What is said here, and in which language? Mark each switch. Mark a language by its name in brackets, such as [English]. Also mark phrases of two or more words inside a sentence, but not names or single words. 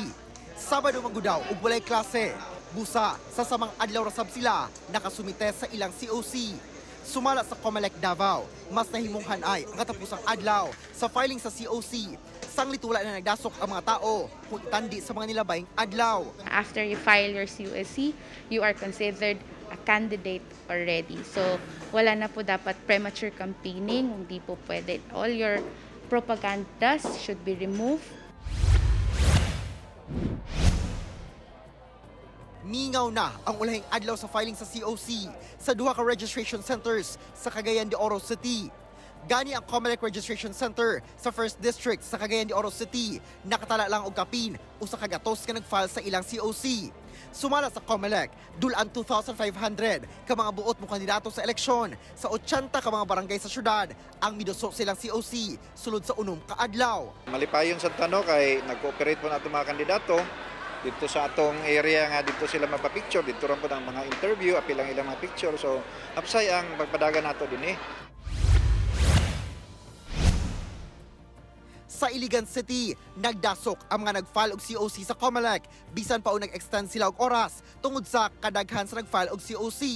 [Cebuano] Sabado magudaw ug walay klase. Busa sa samang adlaw ra sab sila nakasumite sa ilang COC. Sumala sa Comelec Davao, mas nahimunghan ay ang katapusang adlaw sa filing sa COC. Sanglit wala na nagdasok ang mga tao kung itandi sa mga nilabayng adlaw. [English] After you file your COC, you are considered a candidate already. [Filipino] So wala na po dapat [English] premature campaigning, [Filipino] hindi po pwede. [English] All your propagandas should be removed. [Cebuano] Mingaw na ang ulahing adlaw sa filing sa COC sa duha ka registration centers sa Cagayan de Oro City. Gani ang Comelec Registration Center sa 1st District sa Cagayan de Oro City, nakatala lang og kapin usa ka gatos ka nagfile sa ilang COC. Sumala sa Comelec, dulan 2,500 ka mga buot mo kandidato sa eleksyon sa 80 ka mga barangay sa syudad ang miduso silang COC sulod sa unom ka adlaw. Malipayon sa tanong kay nag-cooperate po nato mga kandidato dito sa atong area nga dito sila mapapicture, [Filipino] dito rin po ng mga interview, [Cebuano] apilang ilang mga picture. So, hapsay ang pagpadagan nato din Sa Iligan City, nagdasok ang mga nag-file og COC sa Comelec, bisan pa o nag-extend sila og oras tungod sa kadaghan sa nag-file og COC.